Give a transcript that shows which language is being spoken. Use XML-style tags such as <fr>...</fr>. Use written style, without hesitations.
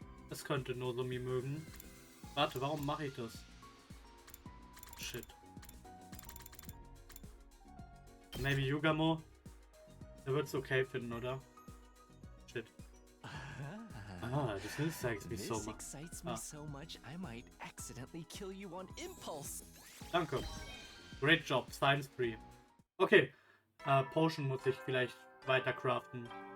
<de>Das könnte Nozomi mögen. Warte, warum mache ich das?</de> <en>Shit. Maybe Yugamo?</en> <de>Der wird es okay finden, oder? Shit. Das</de> <en>excites me so much. Excites me so much I might accidentally kill you on impulse.</en> <de>Danke. Great job, Science Free. Okay. Potion muss ich vielleicht weiter craften.</de>